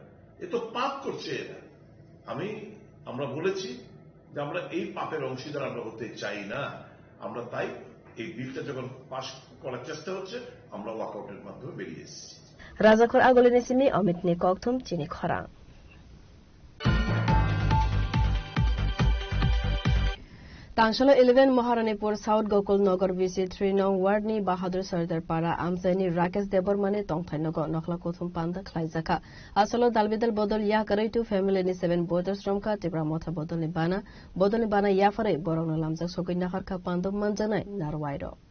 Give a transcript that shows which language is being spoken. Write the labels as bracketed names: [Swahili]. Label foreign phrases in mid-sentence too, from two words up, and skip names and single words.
[Bangla] এ তো পাপ করছে এরা। আমরা বলেছি যে আমরা এই পাপের অংশীদার আমরা হতে চাই না। আমরা তাই এই বিলটা যখন পাশ করার চেষ্টা হচ্ছে আমরা ওয়াকআউটের মাধ্যমে বেরিয়ে এসেছি। [Kok Borok] রাজাখর আগলিনে সিমি অমিত নি ককথুম চিনি খরা Tangsalo 11 Maharanipur South Gokul Nagar VC 3 Nong Ward ni Bahadur Sardar Para Amsani Rakesh Debormane Tongthai Nagar Nokla Kothum Panda Khlaijaka Asalo Dalbidal Bodol Ya Karaitu Family ni 7 Borders Romka Tibra Motha Bodol ni Bana Ya Fare Borong Lamjak Sokoi Nahar Ka Pandom Manjanai Narwaido